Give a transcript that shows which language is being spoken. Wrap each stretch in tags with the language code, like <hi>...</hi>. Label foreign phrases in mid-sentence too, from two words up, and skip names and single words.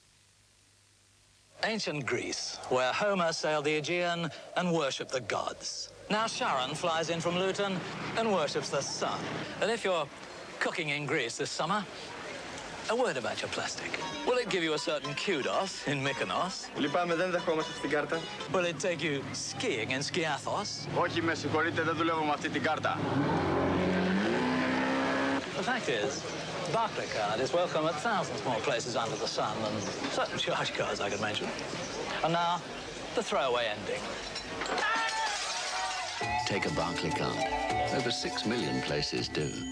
<en>Ancient Greece, where Homer sailed the Aegean and worshipped the gods. Now Sharon flies in from Luton and worships the sun. And if you're cooking in Greece this summer, a word about your plastic. Will it give you a certain kudos in Mykonos?</en> <el>Λυπάμαι, δεν δεχόμαστε στην κάρτα.</el> <en>Will it take you skiing in Skiathos?</en> <el>Όχι, με συγχωρείτε, δεν δουλεύω με αυτή την κάρτα.</el> <en>The fact is, Barclaycard is welcome at thousands more places under the sun than certain charge cards I could mention. And now, the throwaway ending. Take a Barclaycard. Over 6 million places do.</en>